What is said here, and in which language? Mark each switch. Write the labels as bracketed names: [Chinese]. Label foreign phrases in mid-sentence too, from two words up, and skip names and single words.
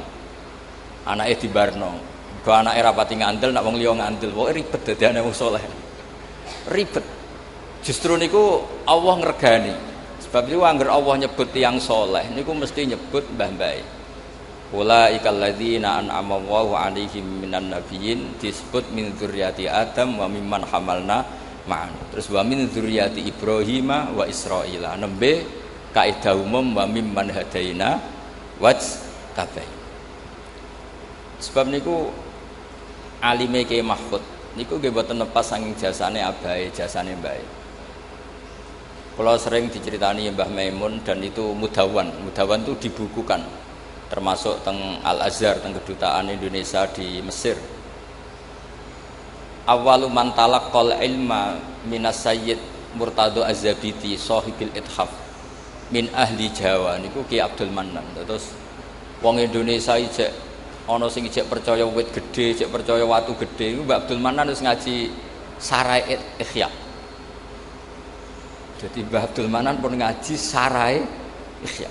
[Javanese] Anake dibarno. Mergo anake rapati ngandel, nak wong liya ngandel. Pokoke ribet dadi anak wong saleh. Ribet. Justru niku Allah ngregani. [Indonesian] Sebab itu [Javanese] angger Allah nyebut tiyang saleh niku mesti nyebut mbah-mbah. [Arabic] أولئك الذين أنعم الله عليهم من النبيين disebut من ذرية آدم وممن حملنا مع. Terus ومن ذرية إبراهيم وإسرائيل. [Javanese] Nembe kaidah umum [Arabic] وممن هدينا واجتبينا. [Javanese] Sebab niku alime Ki Mahfud niku nggih boten lepas saking jasane abahe, jasane mbae. [Indonesian] Kalau sering diceritani Mbah Maimun dan itu mudawan itu dibukukan termasuk teng Al-Azhar, teng kedutaan Indonesia di Mesir. [Arabic] أول من تلقى العلم من السيد مرتضى الزبيدي صاحب الإتحاف من أهل جاوة niku Ki Abdul Mannan. [Javanese] Terus wong Indonesia ijek ana sing ijek percaya wit gedhe, ijek percaya watu gedhe iku Mbah Abdul Mannan wis ngaji Sarai Ikhya. Jadi Mbah Abdul Manan pun ngaji Sarai Ikhya.